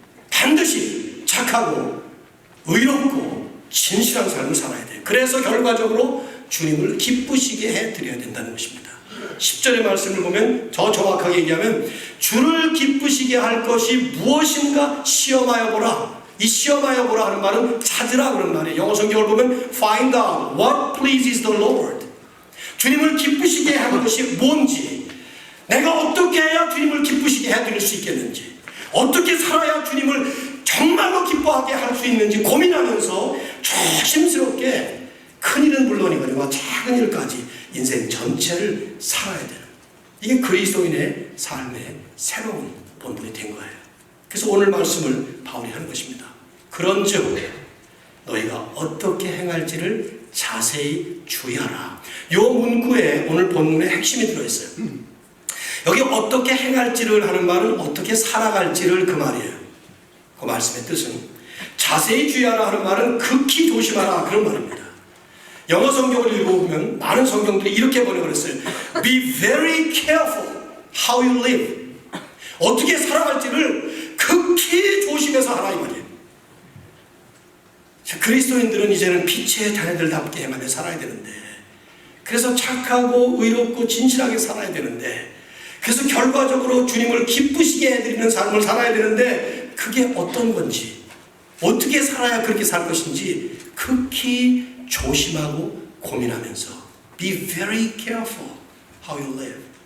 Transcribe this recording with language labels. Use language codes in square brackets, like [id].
[ko] 반드시 착하고 의롭고 진실한 삶을 살아야 돼요. 그래서 결과적으로 주님을 기쁘시게 해드려야 된다는 것입니다. 10절의 말씀을 보면 더 정확하게 얘기하면 주를 기쁘시게 할 것이 무엇인가 시험하여 보라. 이 시험하여 보라 하는 말은 찾으라 그런 말이에요. 영어 성경을 보면 [en] find out what pleases the Lord. [ko] 주님을 기쁘시게 하는 것이 뭔지, 내가 어떻게 해야 주님을 기쁘시게 해드릴 수 있겠는지, 어떻게 살아야 주님을 정말로 기뻐하게 할 수 있는지 고민하면서 조심스럽게 큰일은 물론이거니와 작은 일까지 인생 전체를 살아야 되는, 이게 그리스도인의 삶의 새로운 본분이 된 거예요. 그래서 오늘 말씀을 바울이 하는 것입니다. 그런즉 너희가 어떻게 행할지를 자세히 주의하라. 이 문구에 오늘 본문의 핵심이 들어있어요. 여기 어떻게 행할지를 하는 말은 어떻게 살아갈지를 그 말이에요. 그 말씀의 뜻은 자세히 주의하라 하는 말은 극히 조심하라 그런 말입니다. 영어 성경을 읽어보면 많은 성경들이 이렇게 번역을 했어요. [en] Be very careful how you live. [ko] 어떻게 살아갈지를 극히 조심해서 하라 이 말이에요. 그리스도인들은 이제는 빛의 자녀들답게 행하며 살아야 되는데, 그래서 착하고 의롭고 진실하게 살아야 되는데, 그래서 결과적으로 주님을 기쁘시게 해드리는 삶을 살아야 되는데, 그게 어떤 건지, 어떻게 살아야 그렇게 살 것인지 극히 조심하고 고민하면서 [en] Be very careful how you live.